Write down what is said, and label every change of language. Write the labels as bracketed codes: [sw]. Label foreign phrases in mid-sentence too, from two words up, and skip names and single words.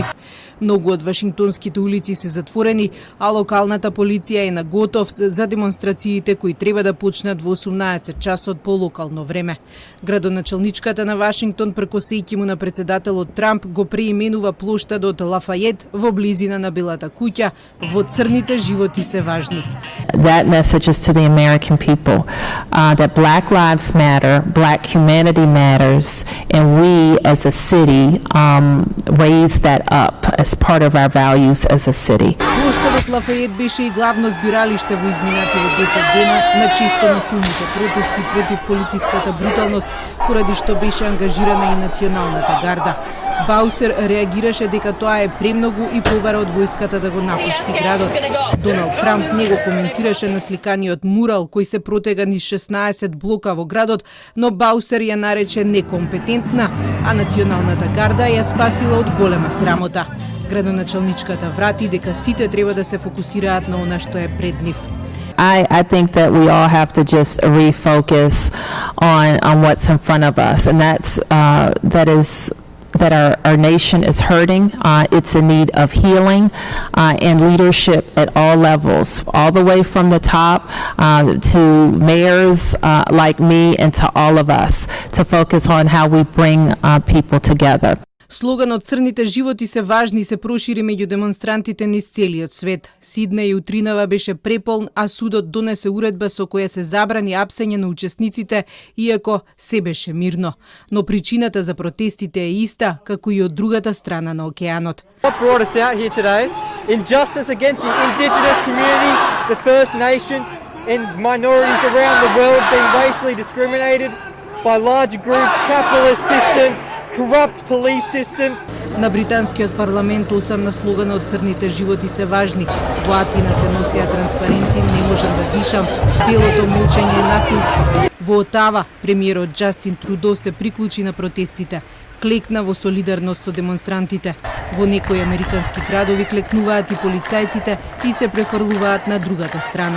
[mk] Многу од вашингтонските улици се затворени, а локалната полиција е на готов за демонстрациите кои треба да почнат во 18 часот по локално време. Градоначалничката на Вашингтон, прекосејќи му на председателот Трамп, го преименува плоштадот Лафајет во близина на Белата куќа во црните животи се важни. [en] That message is to the American people that Black lives matter, Black humanity matters, and we as a city raise that up as part of our values as a city. [mk] Плоштадот Лафајет беше и главно збиралиште во изминатите 10 дена на чисто насилните протести против полициската бруталност, поради што беше ангажирана и националната гарда. Баусер реагираше дека тоа е премногу и побара од војската да го напушти градот. Доналд Трамп не го коментираше на сликаниот мурал кој се протега низ 16 блока во градот, но Баусер ја нарече некомпетентна, а националната гарда ја спасила од голема срамота. Градоначалничката врати дека сите треба да се фокусираат на она што е пред нив. [en] I think that we all have to just refocus on what's in front of us, and that our nation is hurting. It's in need of healing and leadership at all levels, all the way from the top to mayors like me and to all of us, to focus on how we bring people together. [mk] Слоганот "Црните животи се важни" се прошири меѓу демонстрантите низ целиот свет. Сиднеј утринава беше преполн, а судот донесе уредба со која се забрани апсење на учесниците, иако се беше мирно. Но причината за протестите е иста, како и од другата страна на океанот. [en] What brought us out here today? Injustice against the indigenous community, the First Nations and minorities around the world being racially discriminated by larger groups, capitalist systems, corrupt police systems. [mk] На британскиот парламент осамна слоганот "Црните животи се важни". Во Атина се носеа транспаренти "Не можам да дишам", "Белото молчење е насилство". Во Отава премиерот Џастин Трудо се приклучи на протестите. Клекна во солидарност со демонстрантите. Во некои американски градови клекнуваат и полицајците и се префрлуваат на другата страна.